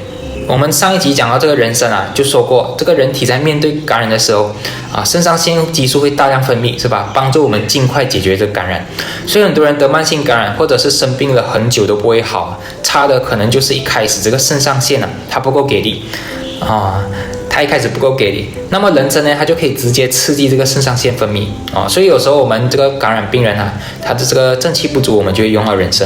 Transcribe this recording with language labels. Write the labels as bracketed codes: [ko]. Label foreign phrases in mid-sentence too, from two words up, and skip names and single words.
[zh] 我們上一集講到這個人參就說過，這個人體在面對感染的時候腎上腺激素會大量分泌，是吧？幫助我們盡快解決這個感染。所以很多人得慢性感染或者是生病了很久都不會好，差的可能就是一開始這個腎上腺它不夠給力它一開始不夠給力。那麼人參呢，它就可以直接刺激這個腎上腺分泌所以有时候我們這個感染病人他的這個正氣不足，我們就會用到人參。